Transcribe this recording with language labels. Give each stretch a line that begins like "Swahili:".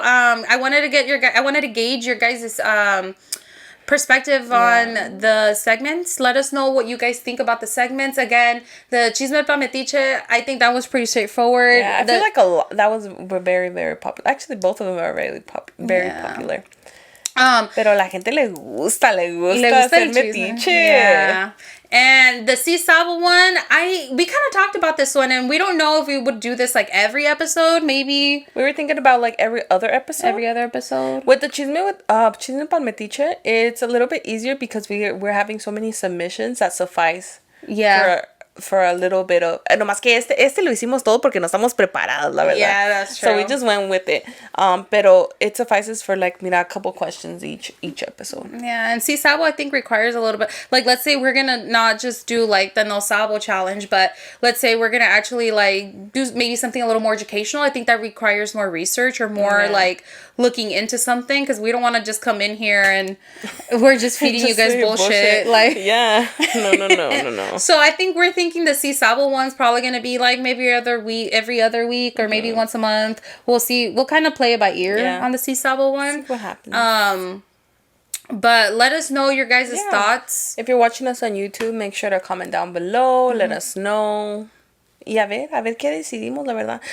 English: I wanted to gauge your guys' perspective on the segments. Let us know what you guys think about the segments. Again, the Chisme pa Metiche, I think that was pretty straightforward. Yeah, I feel like that was very, very popular. Actually, both of them are very popular.
Spanish: Pero la gente le gusta hacer Metiche.
English: Yeah. And the Si Sabo one, we kind of talked about this one, and we don't know if we would do this like every episode. Maybe we were thinking about like every other episode. With the Chisme Chisme Pan Metiche, it's a little bit easier because we're having so many submissions that suffice. Yeah. For a little bit of...
Spanish: Nomás que este lo hicimos todo porque no estamos preparados, la verdad.
English: Yeah, that's true. So we just went with it. Pero it suffices for like, a couple questions each episode. Yeah, and Si Sabo I think requires a little bit... Like, let's say we're gonna not just do like the No Sabo challenge, but let's say we're gonna actually like do maybe something a little more educational. I think that requires more research or more like looking into something, because we don't want to just come in here and we're just feeding you guys bullshit. Like, yeah. No. So I think we're thinking the Si Sabo one's probably going to be like maybe every other week or maybe once a month. We'll see. We'll kind of play it by ear on the Si Sabo one. See what happens. But let us know your guys' thoughts. If you're watching us on YouTube, make sure to comment down below. Let us know.
Spanish: Y a ver qué decidimos, la verdad.